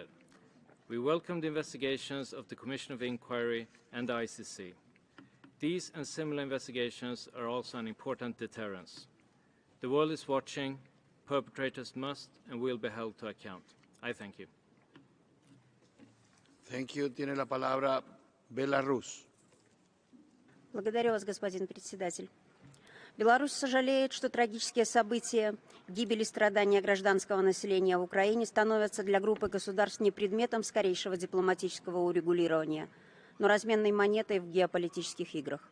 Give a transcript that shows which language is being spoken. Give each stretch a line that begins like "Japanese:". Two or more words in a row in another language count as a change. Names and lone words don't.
English: We welcome the investigations of the Commission of Inquiry and the ICC. These and similar investigations are also an important deterrence. The world is watching. Perpetrators must and will be held to account. I thank you. Thank you.
Spanish: Tiene la palabra Беларусь.
Russian: Благодарю вас, господин председатель. Беларусь сожалеет, что трагические события гибели и страдания гражданского населения в Украине становятся для группы государств не предметом скорейшего дипломатического урегулирования, но разменной монетой в геополитических играх.